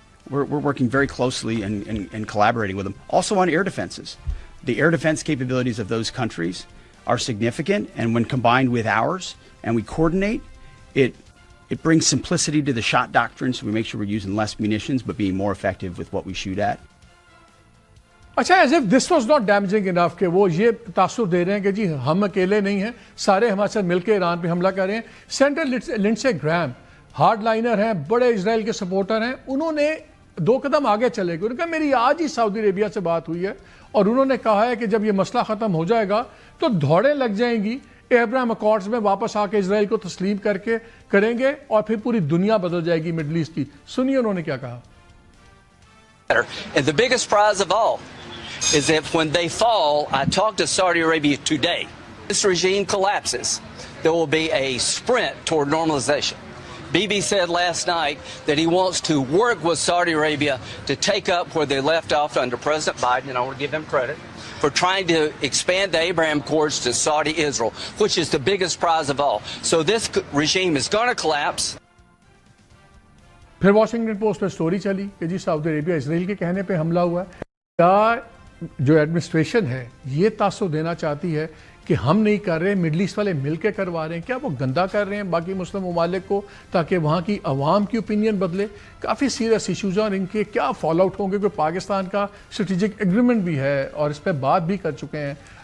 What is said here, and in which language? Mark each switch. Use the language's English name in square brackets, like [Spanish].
[English] We're working very closely and collaborating with them. Also on air defenses. The air defense capabilities of those countries are significant, and when combined with ours, and we coordinate, it brings simplicity to the shot doctrine, so we make sure we're using less munitions but being more effective with what we shoot at. [Urdu] اچھا، [English] as if this was not damaging enough [Urdu] کہ وہ یہ تاثر دے رہے ہیں کہ جی ہم اکیلے نہیں ہیں، سارے ہمارے ساتھ مل کے ایران پہ حملہ کر رہے ہیں۔ سینٹر لنڈسے گرہام ہارڈ لائنر ہیں، بڑے اسرائیل کے سپورٹر ہیں، انہوں نے 2 قدم آگے چلے گئے۔ انہوں نے کہا میری آج ہی سعودی عربیہ سے بات ہوئی ہے اور انہوں نے کہا ہے کہ جب یہ مسئلہ ختم ہو جائے گا تو دوڑیں لگ جائیں گی، ابراہیم اکارڈز میں واپس آ کے اسرائیل کو تسلیم کریں گے اور پھر پوری دنیا بدل جائے گی مڈل ایسٹ کی۔ سنیے انہوں نے کیا کہا۔ [English] And the biggest prize of all is that when they fall, I talked to Saudi Arabia today. This regime collapses, there will be a sprint toward normalization. Bibi said last night that he wants to work with Saudi Arabia to take up where they left off under President Biden, and I want to give them credit for trying to expand the Abraham Accords to Saudi Israel, which is the biggest prize of all. So this regime is going to collapse. [Urdu] پھر Washington post پہ story چلی کہ جی سعودی عربیہ اسرائیل کے کہنے پہ حملہ ہوا ہے۔ کیا جو ایڈمنسٹریشن ہے یہ تاثر دینا چاہتی ہے کہ ہم نہیں کر رہے، مڈل ایسٹ والے مل کے کروا رہے ہیں؟ کیا وہ گندہ کر رہے ہیں باقی مسلم ممالک کو تاکہ وہاں کی عوام کی اوپینین بدلے؟ کافی سیریس ایشوز ہیں اور ان کے کیا فال آؤٹ ہوں گے، کہ پاکستان کا اسٹریٹجک ایگریمنٹ بھی ہے اور اس پہ بات بھی کر چکے ہیں